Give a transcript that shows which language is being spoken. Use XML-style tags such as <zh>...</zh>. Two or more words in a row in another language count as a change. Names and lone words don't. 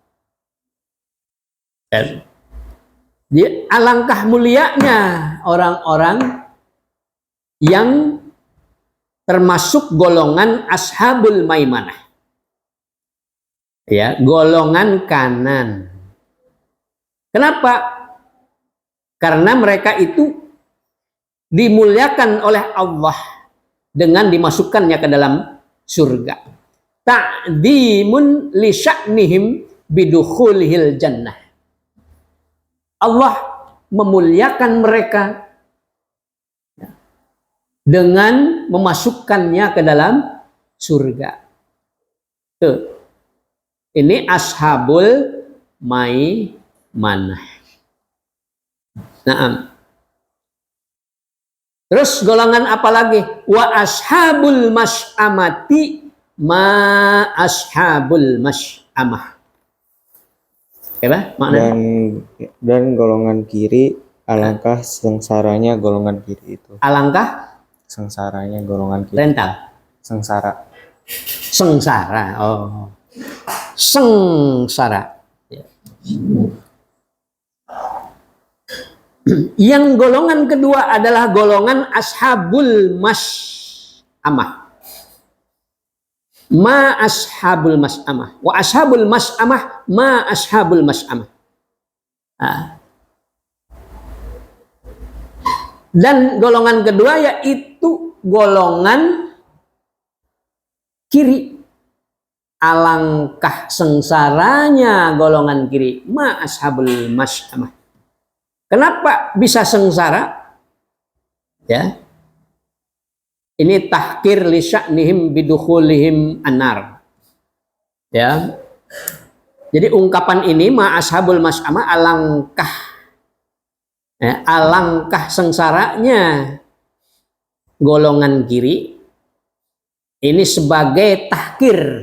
<id>Jadi alangkah mulianya orang-orang yang termasuk golongan Ashabul Maimanah, ya, golongan kanan. Kenapa? Karena mereka itu dimuliakan oleh Allah dengan dimasukkannya ke dalam surga.</id> <ar>تعظيما لشأنهم بدخولهم الجنة.</ar> <id>Allah memuliakan mereka dengan memasukkannya ke dalam surga. Tuh. Ini Ashabul Maimanah. Nah, terus golongan apa lagi?</id> <ar>وأصحاب المشأمة ما أصحاب المشأمة.</ar> <id>Apa maknanya? Dan golongan kiri, alangkah sengsaranya golongan kiri itu. Alangkah Sengsaranya golongan kiri. rental. Sengsara. Sengsara. Oh. Sengsara. Ya. Yang golongan kedua adalah golongan Ashabul Mas'amah.</id> <ar>ما أصحاب المشأمة. وأصحاب المشأمة ما أصحاب المشأمة.</ar> <id>Nah. Dan golongan kedua yaitu golongan kiri. Alangkah sengsaranya golongan kiri.</id> <ar>ما أصحاب المشأمة.</ar> <id>Kenapa bisa sengsara? Ya.</id> <ar>Ini تحقير لشأنهم بدخولهم النار.</ar> <id>Ya. Jadi ungkapan ini</id> <ar>ما أصحاب المشأمة</ar> <id>alangkah, ya, alangkah sengsaranya golongan kiri. Ini sebagai tahkir.</id>